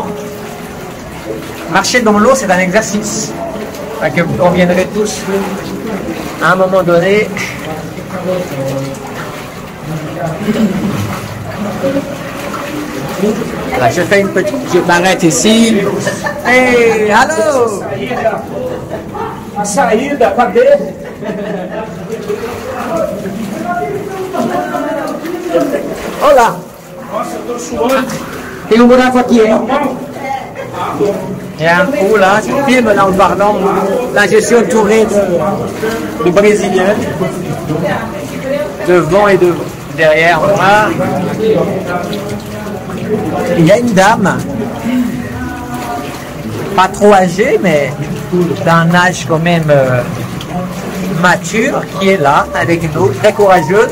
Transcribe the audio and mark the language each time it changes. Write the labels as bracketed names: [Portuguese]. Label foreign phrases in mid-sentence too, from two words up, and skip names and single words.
[French] Marcher dans l'eau, c'est un exercice. On viendrait tous à un moment donné. Là, je fais une petite, je m'arrête ici. Hey, allô? [Portuguese] Saída, cadê? Olá. Nossa, eu tô suando. Tem buraco aqui, hein? [French] Il y a un coup là, je filme là en parlant. Là, je suis entouré de Brésiliens, devant et derrière moi. Il y a une dame, pas trop âgée, mais d'un âge quand même mature qui est là avec nous, très courageuse.